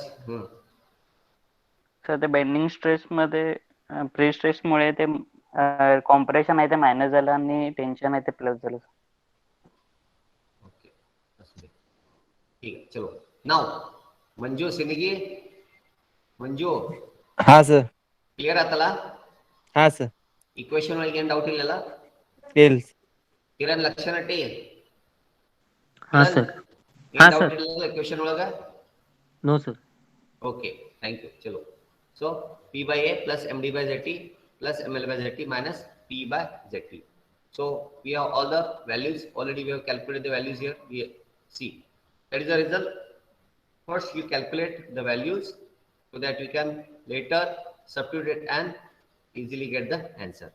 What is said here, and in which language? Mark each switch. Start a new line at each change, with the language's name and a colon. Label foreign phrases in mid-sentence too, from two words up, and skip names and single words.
Marathi: सर ते
English: bending stress
Marathi: मध्ये
English: pre stress
Marathi: मुळे ते कॉम्प्रेशन आहे ते मायनस झालं आणि टेन्शन आहे ते प्लस झालं. ओके, ठीक आहे. चलो नाउ मंजू सिनिगी,
Kannada: ಮಂಜು ಹಾ ಸರ್. ಕ್ಲಿಯರ್ ಆತಲ್ಲ? ಹಾ ಸರ್. ಈಕ್ವೇಶನ್ ಒಳಗೆ ಏನು ಡೌಟ್ ಇಲ್ಲಲ್ಲ? ಇಲ್ಲ. ಕಿರಣ್ ಲಕ್ಷಣ ಟಿ? ಹಾ ಸರ್. ಏನು ಡೌಟ್ ಇಲ್ಲ ಈಕ್ವೇಶನ್ ಒಳಗೆ?
English: no sir. okay, thank you. ಚಲೋ, ಸೊ p by a plus md by zt plus ml by zt minus p by zt. So we have all the values already. We have calculated the values here. We see that is the result. First you calculate the values so that we can later substitute it and easily get the answer.